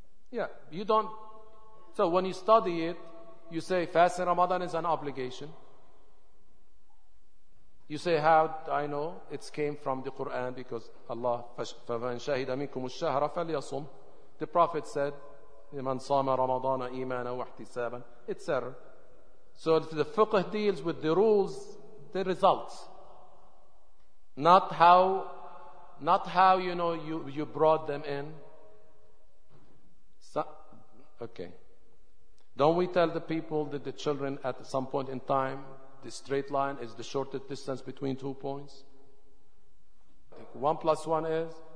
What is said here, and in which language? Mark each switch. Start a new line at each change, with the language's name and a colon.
English: Yeah, you don't. So when you study it, you say fasting Ramadan is an obligation. You say, how do I know? It came from the Quran because Allah,
Arabic: فَمَنْ شَهِدَ مِنْكُمُ الشَّهْرَ فَلْيَصُمْ.
English: The Prophet said,
Arabic: مَنْ صَامَ رَمَضَانَ إِيمَانًا وَاحْتِسَابًا,
English: etc. So if the fiqh deals with the rules, the results. Not how you know you brought them in. Okay. Don't we tell the people that the children at some point in time, the straight line is the shortest distance between two points? 1 + 1 is?